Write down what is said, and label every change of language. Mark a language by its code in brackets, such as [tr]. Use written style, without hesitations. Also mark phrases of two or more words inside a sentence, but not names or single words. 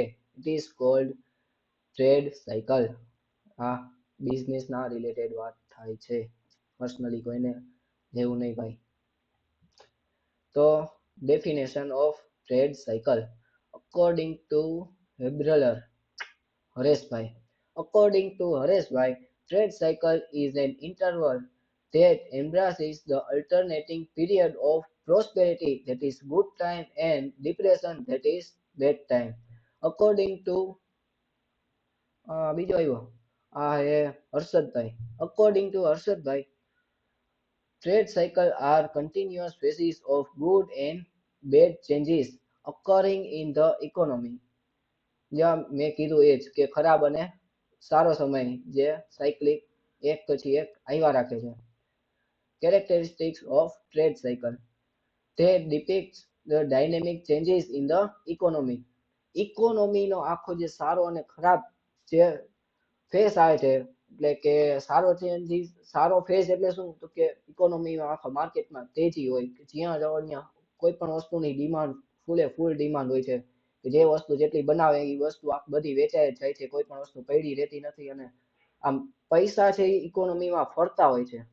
[en] It is called trade cycle. [gu] આ બિઝનેસના રિલેટેડ વાત થાય છે, પર્સનલી કોઈને લેવું નહીં ભાઈ. [en] તો definition of trade cycle according to હેબ્રલર હરેશભાઈ. According to Hareshbhai, trade cycle is an interval that embraces the alternating period of prosperity, that is good time, and depression, that is bad time. According to [gu] બીજો આવ્યો આ હે હર્ષદભાઈ. [en] According to હર્ષદભાઈ, trade cycle are continuous phases of good and bad changes occurring in the economy. [gu] જ્યાં મેં કીધું એ જ કે ખરાબ અને સારો સમય જે સાયકલિક એક પછી એક આવ્યા રાખે છે. [en] Characteristics of trade cycle. They depict the dynamic changes in the economy. [gu] ઇકોનોમીનો આખો જે સારો અને ખરાબ જે ફેસ આવે છે, એટલે કે સારો ફેસ એટલે શું? તો કે ઇકોનોમીમાં આખા માર્કેટમાં તેજી હોય, કે જ્યાં જાઓ ત્યાં કોઈ પણ વસ્તુની ડિમાન્ડ [en] full demand [gu] હોય છે, કે જે વસ્તુ જેટલી બનાવે એ વસ્તુ બધી વેચાઈ જાય છે, કોઈ પણ વસ્તુ પડી રહેતી નથી, અને આમ પૈસા છે એ ઇકોનોમીમાં ફરતા હોય છે.